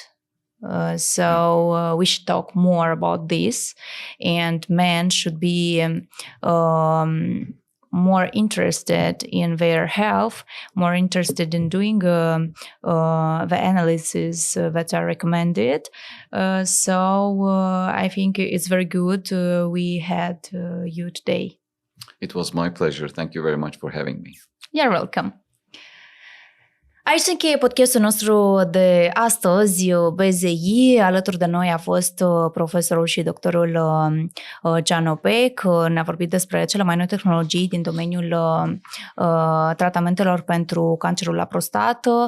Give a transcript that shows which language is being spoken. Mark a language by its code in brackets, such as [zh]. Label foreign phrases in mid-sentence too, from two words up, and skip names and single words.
[en] So we should talk more about this, and men should be more interested in their health, more interested in doing the analysis that are recommended. So I think it's very good we had you today. It was my pleasure. Thank you very much for having me. You're welcome. [ro] Aici se încheie podcastul nostru de astăzi, BZI. Alături de noi a fost profesorul și doctorul Can Öbek. Ne-a vorbit despre cele mai noi tehnologii din domeniul tratamentelor pentru cancerul la prostată.